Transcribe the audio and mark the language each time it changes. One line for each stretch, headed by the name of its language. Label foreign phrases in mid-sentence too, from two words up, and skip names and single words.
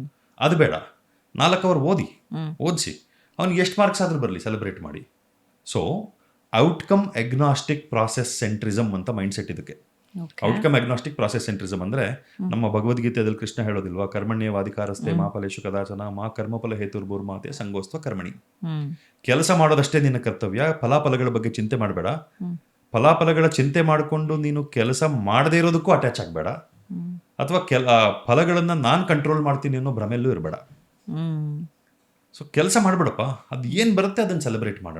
Kannada: ಅದು ಬೇಡ. 4 ಅವರ್ ಓದಿಸಿ ಅವ್ನಿಗೆ ಎಷ್ಟು ಮಾರ್ಕ್ಸ್ ಆದರೂ ಬರಲಿ, ಸೆಲೆಬ್ರೇಟ್ ಮಾಡಿ.
English: so outcome agnostic process centrism ಅಂತ ಮೈಂಡ್ಸೆಟ್ ಇದಕ್ಕೆ. outcome agnostic process centrism
Kannada: ಅಂದ್ರೆ ನಮ್ಮ ಭಗವದ್ಗೀತೆಯಲ್ಲಿ ಕೃಷ್ಣ ಹೇಳೋದಿಲ್ವಾ,
Sanskrit: ಕರ್ಮಣ್ಯವಾಧಿಕಾರಸ್ಥೆ ಮಾ ಫಲೇಶು ಕದಾಚನ ಮಾ ಕರ್ಮಫಲ ಹೇತುರ್ಭೂರ್ಮಾತೆ ಸಂಗೋಸ್ತ್ವ ಕರ್ಮಣಿ.
Kannada: ಕೆಲಸ ಮಾಡೋದಷ್ಟೇ ನಿನ್ನ ಕರ್ತವ್ಯ, ಫಲಾಫಲಗಳ ಬಗ್ಗೆ ಚಿಂತೆ ಮಾಡಬೇಡ. ಫಲಾಫಲಗಳ ಚಿಂತೆ ಮಾಡಿಕೊಂಡು ನೀನು ಕೆಲಸ ಮಾಡದೇ ಇರೋದಕ್ಕೂ ಅಟ್ಯಾಚ್ ಆಗಬೇಡ, ಅಥವಾ ಫಲಗಳನ್ನು ನಾನು ಕಂಟ್ರೋಲ್ ಮಾಡ್ತೀನಿ ಅನ್ನೋ ಭ್ರಮೆಯಲ್ಲೂ ಇರಬೇಡ. ಸೊ ಕೆಲಸ ಮಾಡಬೇಡಪ್ಪ, ಅದು ಏನು ಬರುತ್ತೆ ಅದನ್ನು ಸೆಲೆಬ್ರೇಟ್ ಮಾಡೋಣ.